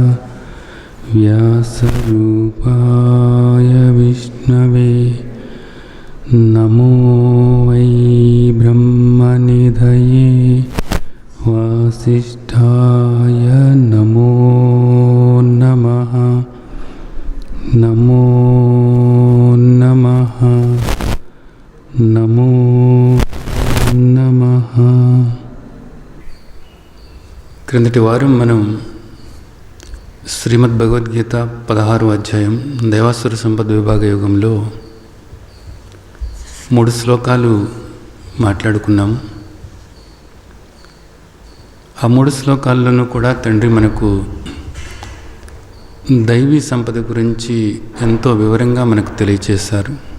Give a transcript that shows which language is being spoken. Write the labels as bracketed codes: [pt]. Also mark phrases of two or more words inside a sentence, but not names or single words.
[sa] व्यासरूपाय विष्णवे नमो वै ब्रह्मनिधये वासिष्ठाय नमो नमः। नमो नमः नमो नमः। [te] క్రిందటి వారం మనం శ్రీమద్ భగవద్గీత 16వ అధ్యాయం దేవాసుర సంపద విభాగ యోగంలో 3 శ్లోకాలు మాట్లాడుకున్నాము. ఆ 3 శ్లోకాల్లోనూ కూడా తండ్రి మనకు దైవీ సంపద గురించి ఎంతో వివరంగా మనకు తెలియచేశారు.